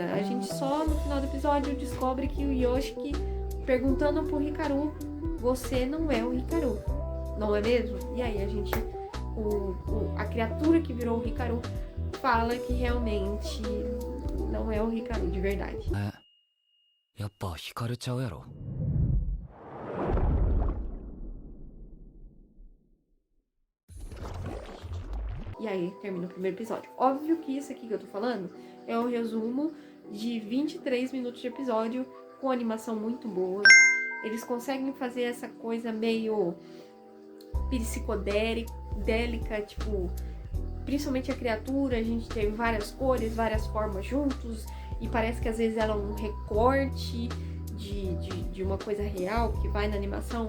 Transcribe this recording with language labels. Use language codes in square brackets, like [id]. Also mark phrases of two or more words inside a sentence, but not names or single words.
[pt] A gente só no final do episódio descobre que o Yoshiki, perguntando pro Hikaru, você não é o Hikaru, não é mesmo? E aí a gente, a criatura que virou o Hikaru fala que realmente não é o Hikaru de verdade. [ja] Yappa Hikaruちゃうやろ. [pt] E aí termina o primeiro episódio. Óbvio que isso aqui que eu tô falando é um resumo de 23 minutos de episódio, com animação muito boa. Eles conseguem fazer essa coisa meio psicodélica, tipo, principalmente a criatura, a gente tem várias cores, várias formas juntos, e parece que às vezes ela é um recorte de uma coisa real que vai na animação.